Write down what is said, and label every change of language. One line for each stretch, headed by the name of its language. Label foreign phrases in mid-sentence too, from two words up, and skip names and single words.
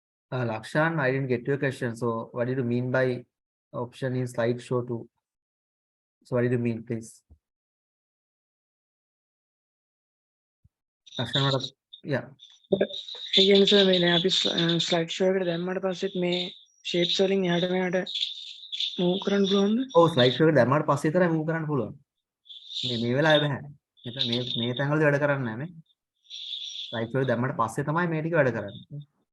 English: Lakshan, I didn't get your question. So what did you mean by option in slideshow 2? So what did you mean, please? Lakshan, what? Yeah.
Sinhala: ඒ කියන්නේ සර් මේ දැන් අපි
English: slide show
Sinhala: එකට දැම්මට පස්සෙත් මේ ෂේප්ස් වලින් එහාට මෙහාට මූව් කරන්න පුළුවන්ද? ඔව්
English: slide show
Sinhala: එක දැම්මාට පස්සේ විතරයි move කරන්න පුළුවන්. මේ වෙලාවේ බෑ. මෙතන මේ තැන්වලදී වැඩ කරන්නේ නැහැ නේ.
English: slide show
Sinhala: එක දැම්මට පස්සේ තමයි මේ ටික වැඩ කරන්නේ.